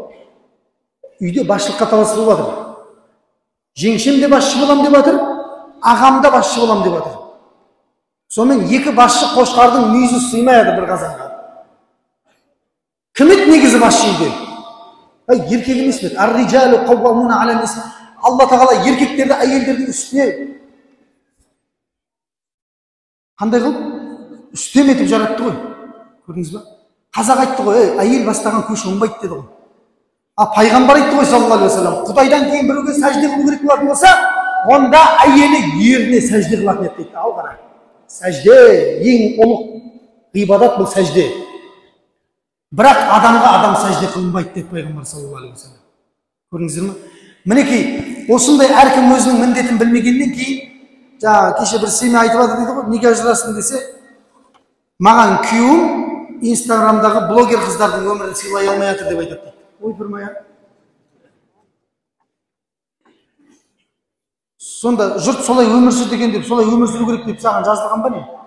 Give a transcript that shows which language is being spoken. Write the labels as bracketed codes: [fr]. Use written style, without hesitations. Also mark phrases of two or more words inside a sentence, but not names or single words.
[kk] Үйде басшылыққа таласып болып жатыр. Жеңшем де басшы болам деп жатыр, ағам да басшы болам деп жатыр. Сонымен екі басшы қошқардың мүйізі сыймайды бір қазанға. Кім еді негізі басшы үйде? Еркек емес пе? [ar] الرجال قوامون على النساء. [kk] Алла тағала еркектерді әйелдердің үстіне қандай қылып? Үстем етіп жаратты ғой. Көрдіңіз ба? Қазақ айтты ғой, әйел бастаған көш оңбайды деді ғой. Пайғамбар айтты ғой [ar] صلى الله عليه وسلم, [kk] Құдайдан кейін біреуге сәжде қылу керек болатын болса, онда әйелі еріне сәжде қылатын еді дейді. Ал қара. Сәжде ең ұлық ғибадат, бұл сәжде. Бірақ адамға адам сәжде қылынбайды деді пайғамбар [ar] صلى الله عليه وسلم. [kk] Көрдіңіздер ме? Мінекей, осындай әркім өзінің міндетін білмегеннен кейін кеше бір семья айтып жатыр дейді ғой, неге ажырастың десе, маған күйеуім Инстаграмдағы блогер қыздардың өмірін сыйлай алмай жатыр деп айтады дейді. Ойпырмай ақ. Сонда жұрт солай өмір сүр деген деп, солай өмір сүру керек деп саған жазылған ба не?